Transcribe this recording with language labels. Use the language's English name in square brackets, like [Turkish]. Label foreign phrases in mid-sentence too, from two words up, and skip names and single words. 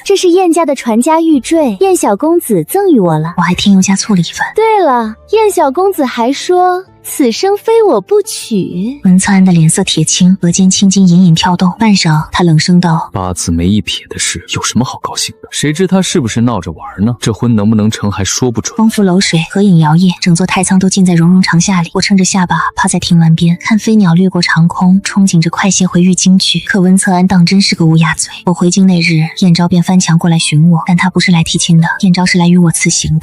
[Chinese] 這是燕家的傳家玉墜，燕小公子贈予我了，我還添油加醋了一份。對了，燕小公子還說此生非我不娶。溫策安的臉色鐵青，額間青筋隱隱跳動。半晌，他冷聲道： 八字沒一撇的事，有什麼好高興的？誰知他是不是鬧着玩呢？這婚能不能成還說不準。風拂樓水，合影搖曳，整座太倉都浸在融融長夏裡。我撐着下巴趴在亭欄邊，看飛鳥掠過長空，憧憬着快些回玉京去。可溫策安當真是個烏鴉嘴。我回京那日，燕昭便翻牆過來尋我，但他不是來提親的，燕昭是來與我辭行的。